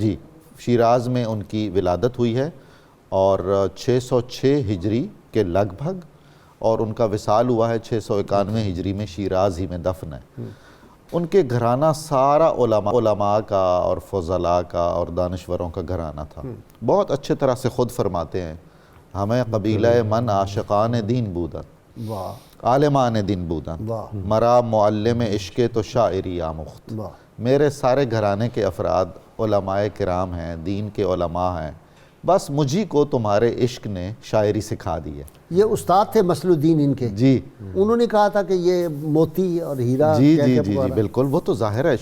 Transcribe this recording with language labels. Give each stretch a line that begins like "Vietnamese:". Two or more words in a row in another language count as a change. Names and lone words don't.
Urdu: جی، شیراز میں ان کی ولادت ہوئی ہے اور 606 ہجری کے لگ بھگ، اور ان کا وصال ہوا ہے 691 ہجری میں. شیراز ہی میں دفن ہے. ان کے گھرانہ سارا علماء کا اور فضلاء کا اور دانشوروں کا گھرانہ تھا. بہت اچھے طرح سے خود فرماتے ہیں،
Persian: ہمیں قبیلہ من عاشقان دین بودن، عالمان دین بودن، مرا معلم عشق تو شاعری آموخت.
Urdu: میرے سارے گھرانے کے افراد علماء کرام ہیں، دین کے علماء ہیں، بس مجھی کو تمہارے عشق نے شاعری سکھا دی ہے. یہ استاد تھے مصلح الدین ان کے. جی، انہوں نے کہا تھا کہ یہ موتی اور ہیرا. جی جی جی جی بالکل، وہ تو ظاہر ہے.